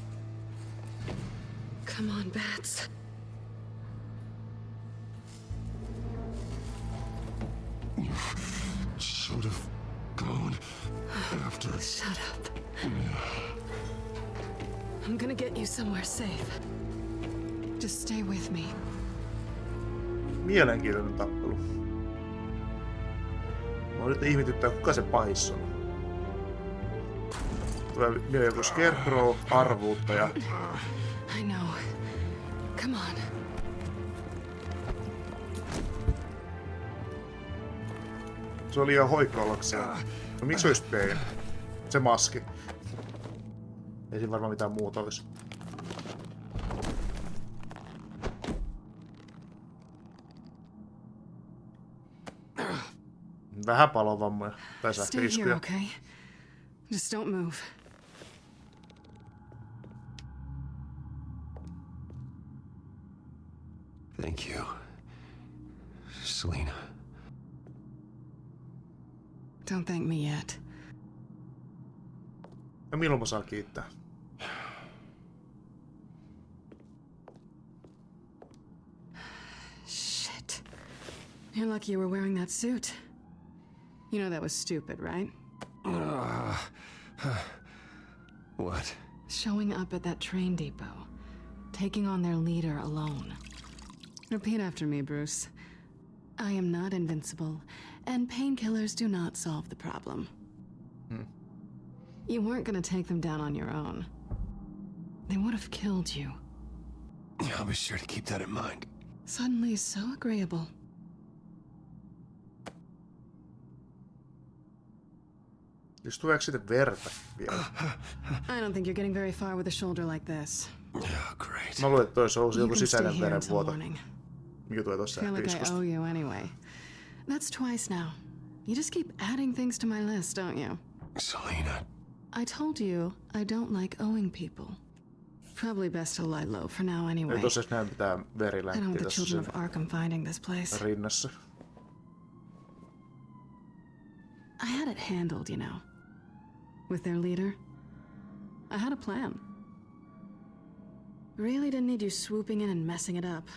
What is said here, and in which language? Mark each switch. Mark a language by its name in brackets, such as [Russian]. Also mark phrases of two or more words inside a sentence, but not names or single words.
[English] Come on, Bats. should have gone after. Shut up. I'm gonna get you somewhere safe. Just stay with me. [Finnish] Mielenkiintoinen tappelu. Mä nyt ihmetyttää, kuka se pahis on. Tulee mieleen joku Scarecrow, arvuuttaja. [English] I know. Come on. [Finnish] Se oli liian hoikka ollakseen. No miksi olisi Bane? Se maski. Ei siinä varmaan mitään muuta olisi. Vähän palovammoja tai sähköiskuja. [English] Okay? Just don't move. Thank you, Selena. Don't thank me yet. [Finnish] Ja milloin mä saan kiittää? [English] Shit. You're lucky you were wearing that suit. You know that was stupid, right? What? Showing up at that train depot. Taking on their leader alone. Repeat after me, Bruce. I am not invincible, and painkillers do not solve the problem. You weren't gonna take them down on your own. They would have killed you. I'll be sure to keep that in mind. Suddenly so agreeable. [Finnish] Jos tuleeko sitten verta vielä? [English] I don't think you're getting very far with a shoulder like this. Oh, great. [Finnish] Mä luulen, että toi olisi [English] You [Finnish] joku [English] can stay [Finnish] sisäinen [English] here until [Finnish] verenvuoto. [English] morning. [Finnish] Mikä tulee tossa [English] Feel like I [Finnish] sähköiskusta. [English] owe you anyway. That's twice now. You just keep adding things to my list, don't you? Selena. I told you I don't like owing people. Probably best to lie low for now anyway. [Finnish] Ei tossa näe mitään [English] I don't [Finnish] verilänttiä [English] want the [Finnish] tossa [English] children [Finnish] sen [English] of Arkham finding this place. [Finnish] rinnassa. [English] I had it handled, you know. With their leader. I had a plan. Really didn't need you swooping in and messing it up.